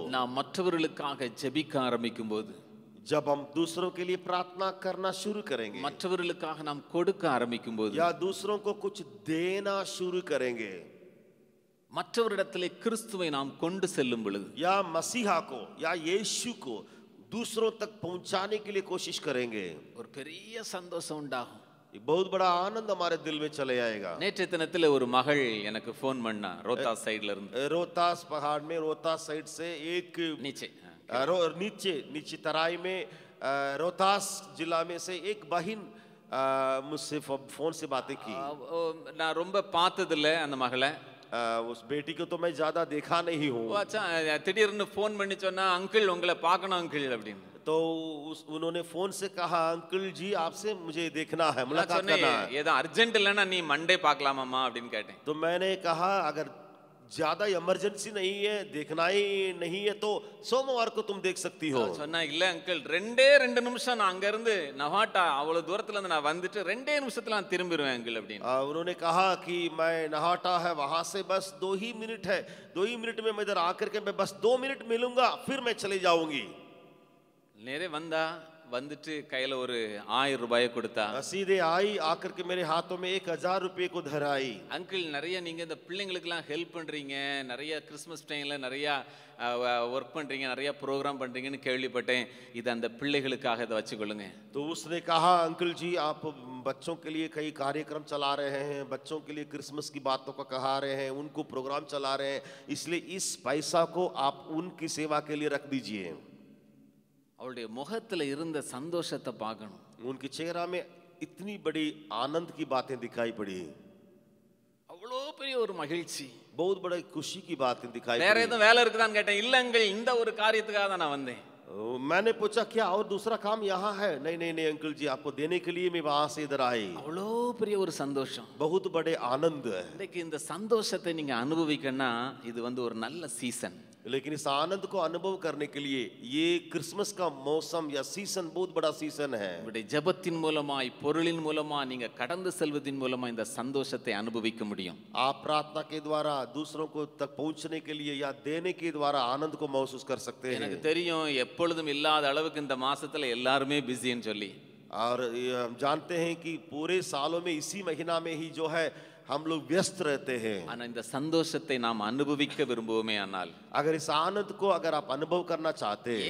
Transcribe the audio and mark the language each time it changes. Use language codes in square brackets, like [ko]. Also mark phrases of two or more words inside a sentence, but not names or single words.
[ta] நாம் மற்றவர்களுக்காக ஜெபிக்க ஆரம்பிக்கும் போது, [hi] जब हम दूसरों के लिए प्रार्थना करना शुरू करेंगे [ta] மற்றவர்களுக்காக நாம் கொடுக்க ஆரம்பிக்கும் போது, [hi] या दूसरों को कुछ देना शुरू करेंगे [ta] மற்றவரிடத்திலே கிறிஸ்துவை நாம் கொண்டு செல்லும் பொழுது, [hi] या मसीहा को या यीशु को दूसरों तक पहुंचाने के लिए कोशिश करेंगे, [ta] ஒரு பெரிய சந்தோஷம் உண்டாகும். [hi] एक बहुत बड़ा आनंद हमारे दिल में चले आएगा। [ta] நேற்றைய தினத்தில் ஒரு மகள் எனக்கு ஃபோன் பண்ணா, ரோத்தாஸ் சைடுல இருந்து. [hi] रोहतास पहाड़ में रोहतास साइड से एक நீச்சே नीचे तराई में रोहतास जिला में से एक बहन मुझसे फोन से बातें की। [ta] நான் ரொம்ப பார்த்ததில்ல அந்த மகளை. [hi] उस बेटी को तो मैं ज्यादा देखा नहीं हूँ। [ta] திடீர்னு ஃபோன் பண்ணி சொன்னா, அங்கிள் உங்களை பார்க்கணும் அங்கிள் அப்படின்னு. [hi] तो उन्होंने फोन से कहा अंकल जी आपसे मुझे देखना है, मुलाकात करना है। [ta] ஏதோ அர்ஜென்ட் இல்லைன்னா நீ மண்டே பார்க்கலாமாம்மா அப்படின்னு கேட்டேன். [hi] तो मैंने कहा अगर ज्यादा इमरजेंसी नहीं है, देखना ही नहीं है तो सोमवार को तुम देख सकती हो। [ta] சொன்னா இல்ல அங்கிள், 2 நிமிஷம் நான் அங்க இருந்து நவாட்டா அவ்வளவு தூரத்துல இருந்து நான் வந்துட்டு 2 நிமிஷத்துல நான் திரும்பிடுவேன் அங்கிள் அப்படின்னு. [hi] उन्होंने कहा कि मैं नहाटा है वहां से बस 2 ही मिनट है, 2 ही मिनट में मैं इधर आकर के मैं बस 2 मिनट मिलूंगा फिर मैं चले जाऊंगी। [ta] நேரே வந்தா, வந்துட்டு கையில ஒரு 1000 ரூபாயை கொடுத்தா. [hi] सीधे आई, आकर के मेरे हाथों में 1000 रुपये को धराई। [ta] அங்கிள் நிறைய நீங்க இந்த பிள்ளைங்களுக்குலாம் ஹெல்ப் பண்றீங்க, நிறைய [en] Christmas time [ta] நிறைய ஒர்க் பண்றீங்க, நிறைய ப்ரோக்ராம் பண்றீங்கன்னு கேள்விப்பட்டேன், இது அந்த பிள்ளைகளுக்காக இதை வச்சுக்கொள்ளுங்க. [hi] तो उसने कहा अंकल जी आप बच्चों के लिए कई कार्यक्रम चला रहे हैं, बच्चों के लिए क्रिसमस की बातों को कहा रहे हैं, उनको प्रोग्राम चला रहे हैं, इसलिए इस पैसा को आप उनकी सेवा के लिए रख दीजिए। [ta] அவளுடைய முகத்துல இருந்த சந்தோஷத்தை பார்க்கணும். [hi] उनके चेहरा में इतनी बड़ी आनंद की बातें दिखाई पड़ी, [ta] அவ்வளோ பெரிய ஒரு மகிழ்ச்சி, [hi] बहुत बड़ी खुशी की बातें दिखाई [ta] வேற [hi] पड़ी। [ta] எதுவும் வேலை இருக்குதான்னு கேட்டேன். இல்லங்கள், இந்த ஒரு காரியத்துக்காக தான் நான் வந்தேன். [hi] मैंने पूछा क्या और दूसरा काम यहाँ है? नहीं नहीं नहीं अंकल जी, आपको देने के लिए मैं वहां से इधर आई। [ta] அவ்வளோ பெரிய ஒரு சந்தோஷம். [hi] बहुत बड़े आनंद है। [ta] இன்னைக்கு இந்த சந்தோஷத்தை நீங்க அனுபவிக்கணும்னா இது ஒரு நல்ல சீசன். [hi] लेकिन इस आनंद को अनुभव करने के लिए ये क्रिसमस का मौसम या सीजन बहुत बड़ा सीजन है। [ta] உங்களுடைய ஜெபத்தின் மூலமாய், பொருளின் மூலமா, நீங்க கடந்து செல்வதின் மூலமா இந்த சந்தோஷத்தை அனுபவிக்க முடியும். [hi] आप प्रार्थना के द्वारा दूसरों को तक पहुंचने के लिए या देने के द्वारा आनंद को महसूस कर सकते हैं। [ta] எனக்கு தெரியும் எப்பொழுதும் இல்லாத அளவுக்கு இந்த மாசத்துல எல்லாருமே பிஸின்னு சொல்லி. [hi] और हम जानते हैं कि पूरे सालों में इसी महीना में ही जो है हम लोग व्यस्त रहते हैं। [ta] ஆனா இந்த சந்தோஷத்தை நாம் அனுபவிக்க விரும்புவோமே ஆனால், [hi] अगर इस आनंद को अगर आप अनुभव करना चाहते हैं,